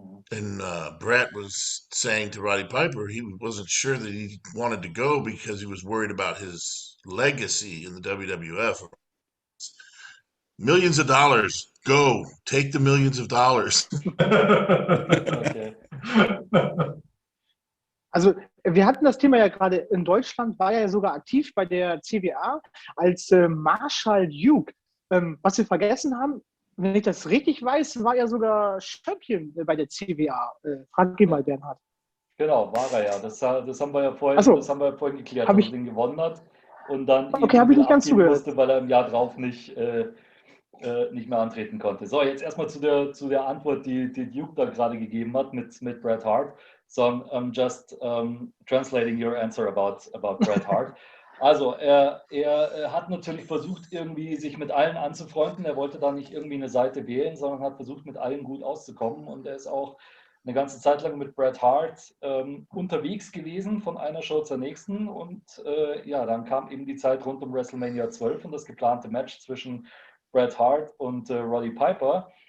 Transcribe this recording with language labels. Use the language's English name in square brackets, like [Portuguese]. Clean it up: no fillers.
[English] And Bret was saying to Roddy Piper he wasn't sure that he wanted to go because he was worried about his legacy in the WWF. Millions of dollars, go, take the millions of dollars. [German] Okay. Also wir hatten das Thema ja gerade, in Deutschland war er ja sogar aktiv bei der CWA als Marshall Duke. Was wir vergessen haben, wenn ich das richtig weiß, war er sogar Champion bei der CWA. Frag ihn mal, Bernhard. Genau, war er ja. Das haben wir ja vorhin, geklärt, dass er den gewonnen hat und dann habe ich nicht ganz zugehört. musste, weil er im Jahr drauf nicht nicht mehr antreten konnte. So, jetzt erstmal zu der Antwort, die Duke da gerade gegeben hat mit Bret Hart. [English] So, I'm just translating your answer about Bret Hart. [German] Also, er hat natürlich versucht, irgendwie sich mit allen anzufreunden. Er wollte da nicht irgendwie eine Seite wählen, sondern hat versucht, mit allen gut auszukommen. Und er ist auch eine ganze Zeit lang mit Bret Hart unterwegs gewesen, von einer Show zur nächsten. Und ja, dann kam eben die Zeit rund um WrestleMania 12 und das geplante Match zwischen Bret Hart und Roddy Piper.